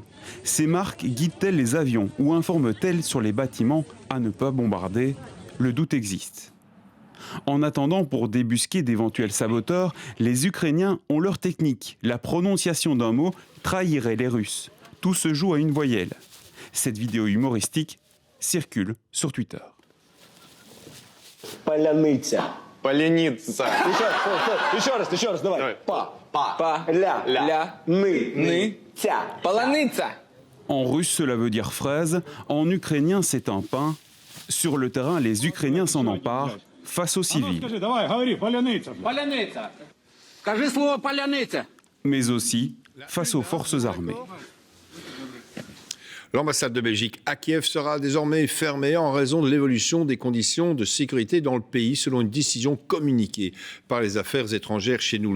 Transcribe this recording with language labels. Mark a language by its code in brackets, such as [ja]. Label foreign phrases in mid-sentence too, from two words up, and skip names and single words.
[fr] Ces marques guident-elles les avions ou informent-elles sur les bâtiments à ne pas bombarder? Le doute existe. En attendant, pour débusquer d'éventuels saboteurs, les Ukrainiens ont leur technique. La prononciation d'un mot trahirait les Russes. Tout se joue à une voyelle. Cette vidéo humoristique circule sur Twitter. [uk] Поляныця. Поляница. [ru] Еще раз, давай. Па. Ля. Ня. Ны. Ня. Полоница. [fr] En russe, cela veut dire fraise. En ukrainien, c'est un pain. Sur le terrain, les Ukrainiens s'en emparent face aux civils. Mais aussi face aux forces armées. L'ambassade de Belgique à Kiev sera désormais fermée en raison de l'évolution des conditions de sécurité dans le pays, selon une décision communiquée par les affaires étrangères chez nous.